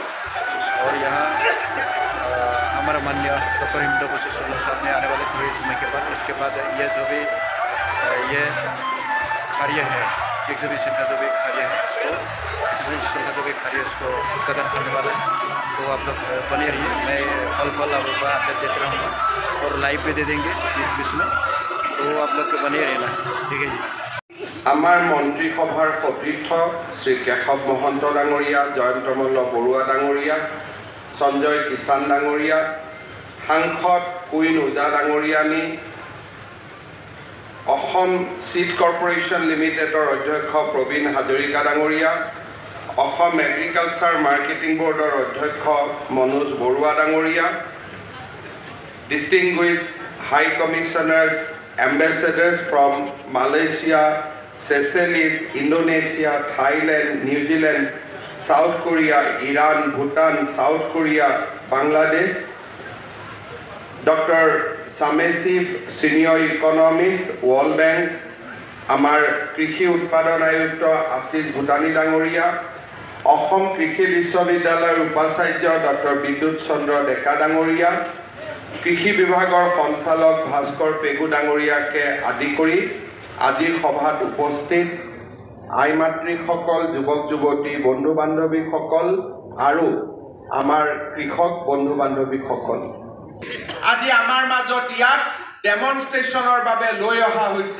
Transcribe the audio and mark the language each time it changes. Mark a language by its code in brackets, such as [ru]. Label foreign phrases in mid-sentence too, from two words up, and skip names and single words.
[hi] और यहाँ हमारा माननीय डॉक्टर हिमंत बिश्व शर्मा साहब ने आने वाले थोड़े समय के बाद, इसके बाद ये जो भी ये कार्य है एग्जीबिशन का जो भी कार्य है इसको एग्जीबिशन का जो भी कार्य इसको उद्घाटन करने वाला है। तो आप लोग बने रहिए, मैं पल पल आप लोग का अपडेट देते रहूँगा और लाइव पे दे देंगे बीच में, तो आप लोग को बने रहना, ठीक है जी। [as] আমাৰ মন্ত্ৰীসভাৰ সতীৰ্থ শ্ৰী কেশৱ মহন্ত ডাঙৰীয়া, জয়ন্তমল্ল বৰুৱা ডাঙৰীয়া, সঞ্জয় কিষাণ ডাঙৰীয়া, সাংসদ কুইন ওজা ডাঙৰীয়ানী, অসম চিড কৰ্পোৰেশ্যন লিমিটেডৰ অধ্যক্ষ প্ৰবীণ হাজৰিকা ডাঙৰীয়া, অসম এগ্ৰিকালচাৰ মাৰ্কেটিং বৰ্ডৰ অধ্যক্ষ মনোজ বৰুৱা ডাঙৰীয়া, [en] Distinguished High Commissioners Ambassadors from Malaysia, Seychelles, Indonesia, Thailand, New Zealand, South Korea, Iran, Bhutan, South Korea, Bangladesh, Dr. Samesif, Senior Economist, World Bank, [as] আমাৰ কৃষি উৎপাদন আয়ুক্ত আশিষ ভূটানী ডাঙৰীয়া, অসম কৃষি বিশ্ববিদ্যালয়ৰ উপাচাৰ্য ডক্টৰ বিদ্যুৎ চন্দ্ৰ ডেকা ডাঙৰীয়া, কৃষি বিভাগৰ সঞ্চালক ভাস্কৰ পেগু ডাঙৰীয়াকে আদি কৰি আজিৰ সভাত উপস্থিত আই মাতৃসকল, যুৱক যুৱতী, বন্ধু বান্ধৱীসকল আৰু আমাৰ কৃষক বন্ধু বান্ধৱীসকল, আজি আমাৰ মাজত ইয়াত ডেমনষ্ট্ৰেশ্যনৰ বাবে লৈ অহা হৈছে।